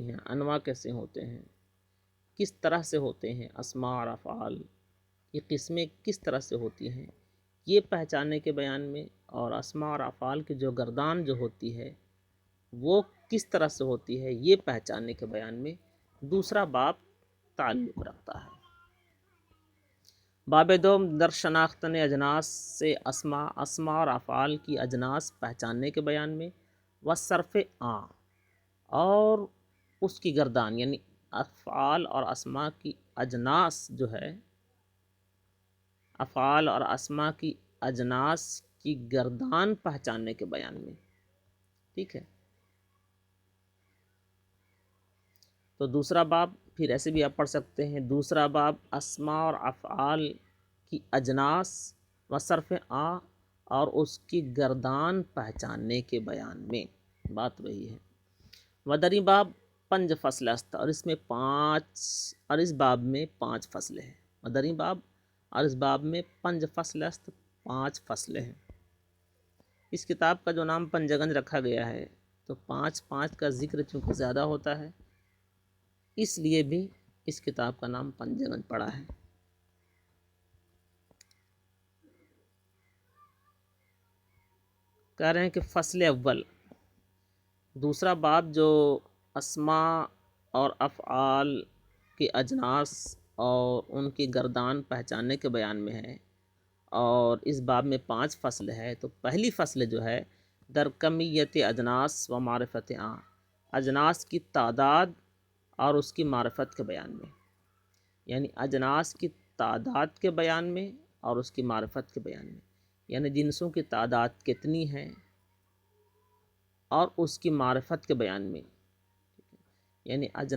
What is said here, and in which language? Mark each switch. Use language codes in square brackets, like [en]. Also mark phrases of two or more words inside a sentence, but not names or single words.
[ur] ہیں، انواع کیسے ہوتے ہیں، کس طرح سے ہوتے ہیں، اسماء اور افعال کی قسمیں کس طرح سے ہوتی ہیں، یہ پہچاننے کے بیان میں، اور اسماء اور افعال کی جو گردان جو ہوتی ہے وہ کس طرح سے ہوتی ہے یہ پہچاننے کے بیان میں دوسرا باب تعلق رکھتا ہے۔ [fa] باب دوم در شناختن اجناس [ur] سے اسماء اور افعال کی اجناس پہچاننے کے بیان میں و صرف اور اس کی گردان، یعنی افعال اور اسماء کی اجناس جو ہے، افعال اور اسماء کی اجناس کی گردان پہچاننے کے بیان میں، ٹھیک ہے۔ تو دوسرا باب پھر ایسے بھی آپ پڑھ سکتے ہیں، دوسرا باب اسماء اور افعال کی اجناس و صرف اور اس کی گردان پہچاننے کے بیان میں، بات وہی ہے۔ [fa] ودری باب پنج فصل است، [ur] اور اس باب میں 5 فصلیں ہیں۔ [fa] ودری باب [ur] اور اس باب میں [fa] پنج فصل است، [ur] 5 فصلیں ہیں۔ اس کتاب کا جو نام پنجگن رکھا گیا ہے تو 5 کا ذکر چونکہ زیادہ ہوتا ہے اس لیے بھی اس کتاب کا نام پنجگن پڑا ہے۔ کہہ رہے ہیں کہ فصل اول، دوسرا باب جو اسماء اور افعال کی اجناس اور ان کی گردان پہچاننے کے بیان میں ہے، اور اس باب میں 5 فصل ہے۔ تو پہلی فصل جو ہے [fa] در کمیت اجناس و معرفت اجناس [ur] کی تعداد اور اس کی معرفت کے بیان میں، یعنی اجناس کی تعداد کے بیان میں اور اس کی معرفت کے بیان میں، یعنی جنسوں کی تعداد کتنی ہے اور اس کی معرفت کے بیان میں، یعنی